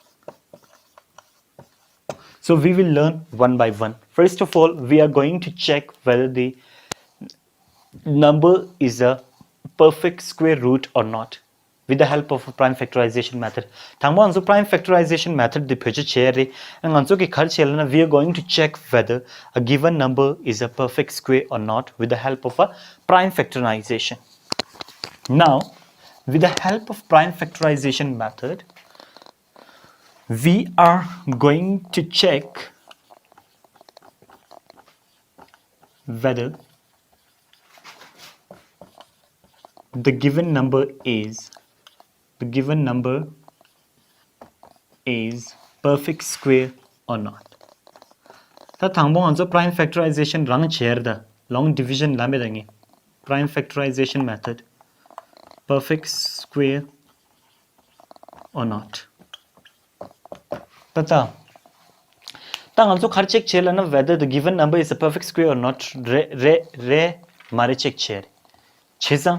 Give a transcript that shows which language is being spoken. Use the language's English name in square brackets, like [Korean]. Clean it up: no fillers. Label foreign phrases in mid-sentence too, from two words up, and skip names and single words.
[English] So we will learn one by one. First of all, we are going to check whether the number is a perfect square root or not with the help of a prime factorization method. [Garo] Thangmo anzo [English] prime factorization method [Garo] the pheche chere and anzo ki khar chelna, [English] we are going to check whether a given number is a perfect square or not with the help of a prime factorization. Now, with the help of prime factorization method, we are going to check whether the given number is perfect square or not. [Garo] Ta thangbo anzo [English] prime factorization [Garo] rang cher da long division lame dangi. [English] Prime factorization method, perfect square or not. [Garo] Tata tang [English] also [Garo] khar check chela na [English] whether the given number is a perfect square or not. [Garo] Re mare check cher chesa.